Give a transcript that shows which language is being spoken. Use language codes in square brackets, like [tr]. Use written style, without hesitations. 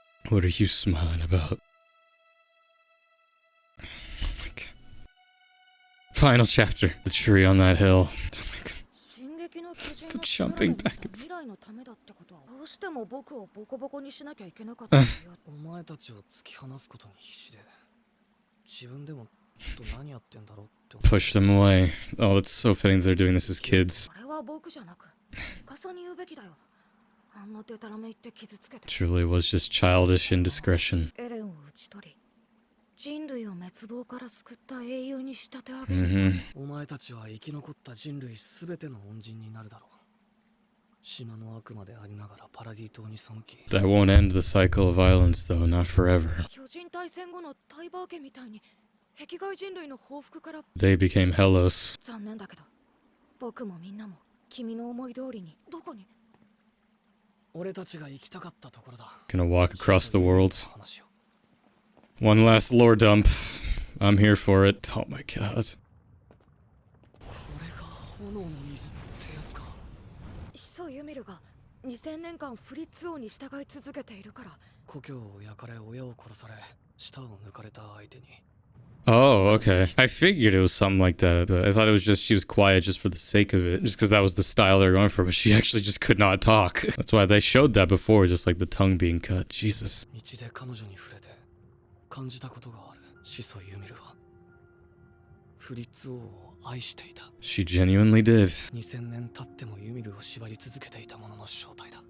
[en] What are you smiling about? Oh my god. Final chapter. The tree on that hill. Oh my god. [ja] 進撃の巨人 [en] The jumping back and forth. [ja] 未来のためだってことはうしても僕をボコボコにしなきゃいけなかったんだよ。お前たちを突き放すことに必死で、自分でもちょっと何やってんだろうって思う。 [en] Push them away. Oh, it's so fitting they're doing this as kids. [ja] あれは僕じゃなく、ミカサに言うべきだよ。あんなデタラメ言って傷つけて。 [en] Truly was just childish indiscretion. [ja] エレンを討ち取り、人類を滅亡から救った英雄に仕立て上げる。お前たちは生き残った人類すべての恩人になるだろう。島の悪魔でありながらパラディ島に背き。 [en] That won't end the cycle of violence, though, not forever. [ja] 巨人大戦後のタイバー家みたいに壁外人類の報復から。 [en] They became Hellos. [ja] 残念だけど、僕もみんなも君の思い通りにどこに。俺たちが行きたかったところだ。 [en] Gonna walk across the worlds. [ja] 話を。 [en] One last lore dump. I'm here for it. Oh my god. [ja] これが炎の水ってやつか。始祖ユミルが2000年間フリッツ王に従い続けているから。故郷を焼かれ親を殺され舌を抜かれた相手に。 [en] Oh, okay. I figured it was something like that, but I thought it was just she was quiet just for the sake of it, just because that was the style they were going for, but she actually just could not talk. That's why they showed that before, just like the tongue being cut. Jesus. [ja] 道で彼女に触れて感じたことがある。始祖ユミルはフリッツ王を愛していた。 [en] She genuinely did. [ja] 2000年経ってもユミルを縛り続けていたものの正体だ。